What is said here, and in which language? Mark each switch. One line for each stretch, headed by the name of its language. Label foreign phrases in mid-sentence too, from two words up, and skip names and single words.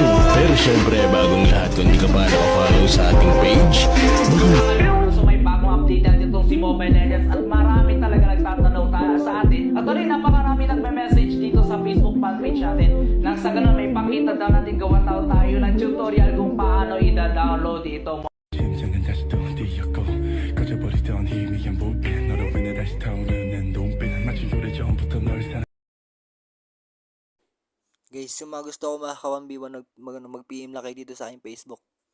Filipino: Pero syempre, bagong lahat, kung di ka pa naka-follow sa ating page, So may bagong update natin itong si Mobile Legends at marami talaga nagtatanong sa atin. At rin, napakarami nagme-message dito sa Facebook fanpage natin. Nang sa ganun, may pakita daw natin gawa tayo ng tutorial kung paano i-download ito.
Korean: 심장은 다시 또 뛰었고 꺼져버리던 희미한 불빛 너로 인해 다시 타오르는 눈빛 마치 오래전부터 널 사랑
Filipino: Guys, yung mga gusto ko makaka 1v1 mag-PM lang kayo dito sa aking Facebook.